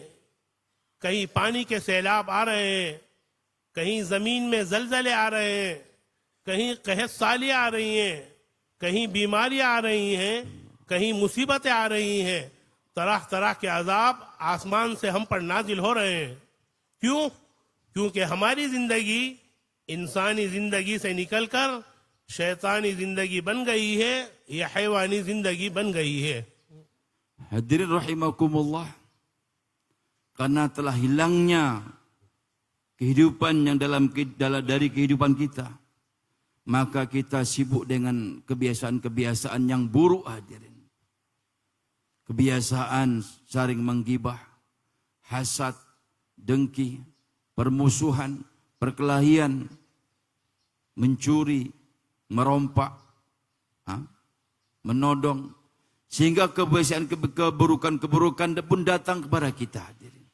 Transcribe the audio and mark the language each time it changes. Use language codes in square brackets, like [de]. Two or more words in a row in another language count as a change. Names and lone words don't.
[ur] کہیں پانی کے سیلاب آ رہے ہیں، کہیں زمین میں زلزلے آ رہے ہیں، کہیں قحط سالیاں آ رہی ہیں، کہیں بیماریاں آ رہی ہیں، کہیں مصیبتیں آ رہی ہیں. طرح طرح کے عذاب آسمان سے ہم پر نازل ہو رہے ہیں. کیوں? کیونکہ ہماری زندگی انسانی زندگی سے نکل کر شیطانی زندگی بن گئی ہے، یا حیوانی زندگی بن گئی ہے. [id] Hadirin rahimakumullah, karena telah hilangnya kehidupan yang dari kehidupan kita, maka kita sibuk dengan kebiasaan-kebiasaan yang buruk, hadirin. Kebiasaan saling menggibah, hasad, dengki, permusuhan, perkelahian, mencuri, merompak, menodong, sehingga keburukan-keburukan pun datang kepada kita, hadirin.